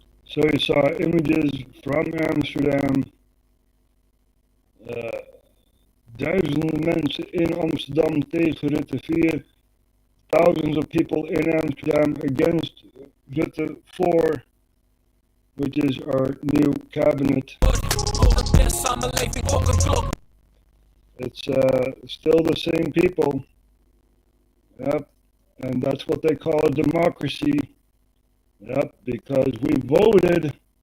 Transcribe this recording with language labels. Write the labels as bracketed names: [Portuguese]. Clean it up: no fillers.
[English] So you saw images from Amsterdam. [Dutch] Duizenden mensen in Amsterdam tegen Rutte 4. [English] Thousands of people in Amsterdam against Rutte 4, which is our new cabinet. It's still the same people. Yep, and that's what they call a democracy. Yep, because we voted.